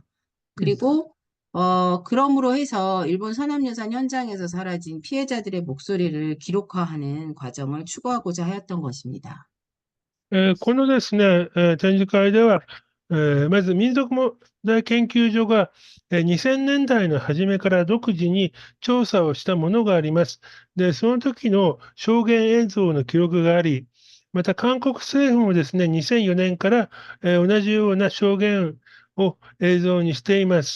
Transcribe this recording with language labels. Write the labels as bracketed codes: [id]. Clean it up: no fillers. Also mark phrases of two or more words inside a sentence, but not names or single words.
[ko] 그리고 그럼으로 해서 일본 산업유산 현장에서 사라진 피해자들의 목소리를 기록화하는 과정을 추구하고자 하였던 것입니다. [ja] このですね、展示会では、まず民族問題研究所が、2000年代の初めから独自に調査をしたものがあります。で、その時の証言映像の記録があり、また韓国政府もですね、2004年から、同じような証言を映像にしています。